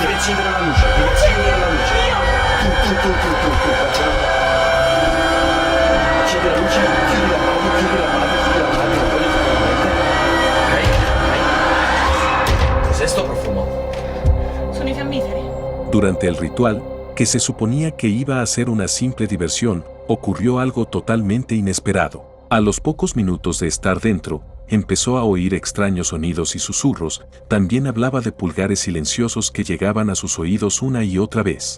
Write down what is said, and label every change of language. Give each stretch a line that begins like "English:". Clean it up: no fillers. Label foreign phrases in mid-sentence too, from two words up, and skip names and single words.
Italian: Devi accendere la luce, devi accendere la luce. Io! Tu, facciamo. Accendi la luce, chiudi la radio, chiudi la radio, chiudi la radio, poi ok. Cos'è sto profumo? Sono i fiammiferi.
Spanish: Durante el ritual, que se suponía que iba a ser una simple diversión, ocurrió algo totalmente inesperado. A los pocos minutos de estar dentro, empezó a oír extraños sonidos y susurros, también hablaba de pulgares silenciosos que llegaban a sus oídos una y otra vez.